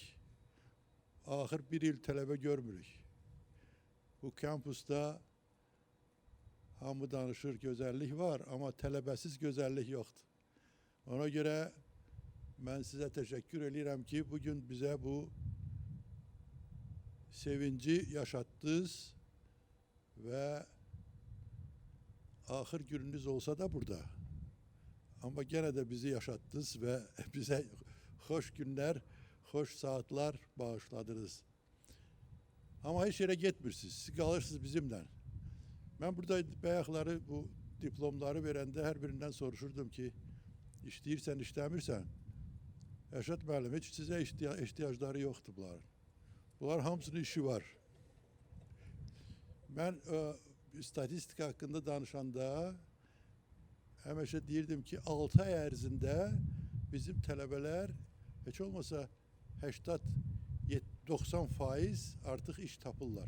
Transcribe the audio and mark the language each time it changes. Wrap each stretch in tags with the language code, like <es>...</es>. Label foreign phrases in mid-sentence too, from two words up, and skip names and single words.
<az>Axır bir il tələbə görmürük. Bu kampusda hamı danışır, gözəllik var, amma tələbəsiz gözəllik yoxdur. Ona görə mən sizə təşəkkür edirəm ki, bugün bizə bu sevinci yaşattınız ve ahir gününüz olsa da burada.</az> <tr>Ama gene de bizi yaşattınız ve bize hoş günler, hoş saatler bağışladınız. Ama hiç yere gitmirsiniz. Siz kalırsınız bizimle.</tr> <az>Ben burada bayaqları bu diplomları verende her birinden soruşurdum ki işləyirsən, işləmirsən. Rəşad müəllim, heç sizə ehtiyacları yoxdur bunların. Bunlar hamısının işi var. Ben statistika hakkında danışanda həmişə deyirdim ki 6 ay ərzində bizim tələbələr heç olmasa 80-90% artıq iş tapırlar.</az>